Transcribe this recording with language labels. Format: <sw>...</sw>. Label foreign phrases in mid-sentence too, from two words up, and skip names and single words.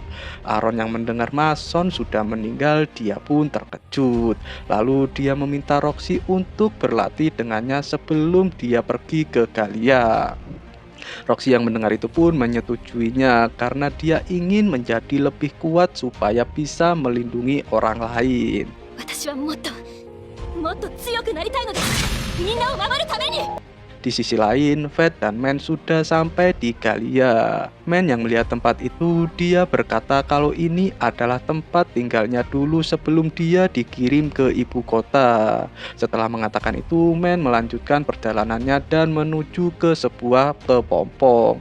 <id>Aaron yang mendengar Mason sudah meninggal, dia pun terkejut. Lalu dia meminta Roxy untuk berlatih dengannya sebelum dia pergi ke Galia. Roxy yang mendengar itu pun menyetujuinya karena dia ingin menjadi lebih kuat supaya bisa melindungi orang lain.</id> <ja>私はもっと強くなりたいのです。みんなを守るために。</ja> <id>Di sisi lain, Fed dan Men sudah sampai di Galia. Men yang melihat tempat itu, dia berkata kalau ini adalah tempat tinggalnya dulu sebelum dia dikirim ke ibu kota. Setelah mengatakan itu, Men melanjutkan perjalanannya dan menuju ke sebuah kepompong.</id>